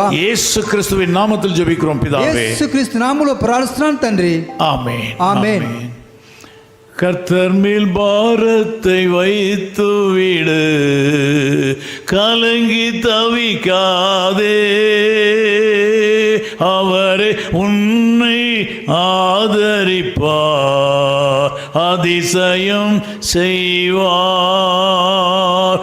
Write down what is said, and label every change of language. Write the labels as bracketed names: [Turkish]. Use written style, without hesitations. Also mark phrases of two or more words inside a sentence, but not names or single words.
[Tamil] இயேசு கிறிஸ்துவின் நாமத்தில் ஜெபிக்கிறோம் பிதாவே. [Telugu] యేసు క్రీస్తు నామములో ప్రార్థిస్తున్నాను తండ్రి. [Tamil] ஆமென். ஆமென். கர்த்தர் மேல் பாரத்தை வைத்து விடு, கலங்கி தவிக்காதே, அவரே உன்னை ஆதரிப்பார், அதிசயம் செய்வார்.